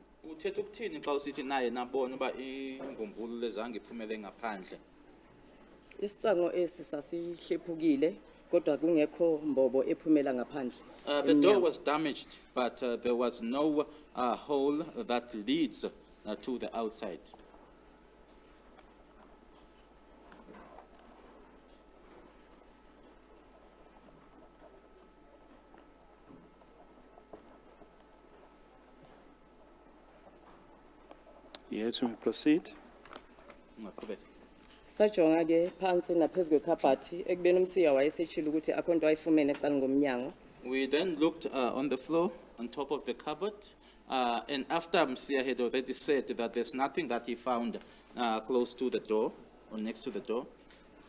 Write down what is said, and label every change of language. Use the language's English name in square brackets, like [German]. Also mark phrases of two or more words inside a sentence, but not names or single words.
[Xhosa] Uthetha ukuthini xa usithi naye nabona uba imbumbulu lezange iphumele ngaphandle? Isicango esi sasihlephukile kodwa kungekho mbobo ephumela ngaphandle. [English] The door was damaged, but there was no hole that leads to the outside. Yes, we may proceed. [Xhosa] Sajonga ke phansi naphezulu kwekhabhathi ekubeni umsiya wayesetshile ukuthi akho nto ayifumene ecaleni ngomnyango. [English] We then looked on the floor, on top of the cupboard, and after Msia had already said that there's nothing that he found close to the door or next to the door.